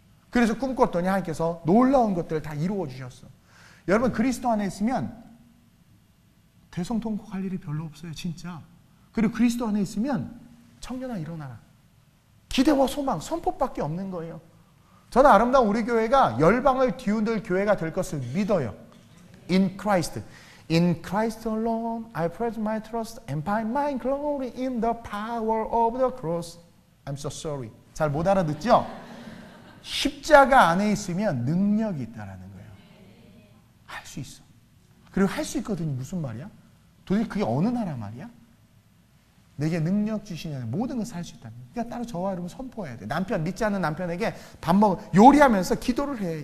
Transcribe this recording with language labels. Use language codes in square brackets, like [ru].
[ko] 그래서 꿈꿨더니 하나님께서 놀라운 것들을 다 이루어 주셨어. 여러분, 그리스도 안에 있으면 대성통곡할 일이 별로 없어요, 진짜. 그리고 그리스도 안에 있으면 청년아 일어나라. 기대와 소망, 선포밖에 없는 거예요. 저는 아름다운 우리 교회가 열방을 뒤흔들 교회가 될 것을 믿어요. [en] In Christ. In Christ alone I place my trust and find my glory in the power of the cross. I'm so sorry. [ko] 잘 못 알아듣죠? 십자가 안에 있으면 능력이 있다라는 거예요. 할 수 있어. 그리고 할 수 있거든요. 무슨 말이야? 도대체 그게 어느 나라 말이야? 내게 능력 주시냐는 모든 것을 할 수 있다. 그러니까 따로 저와 여러분 선포해야 돼. 남편, 믿지 않는 남편에게 요리하면서 기도를 해.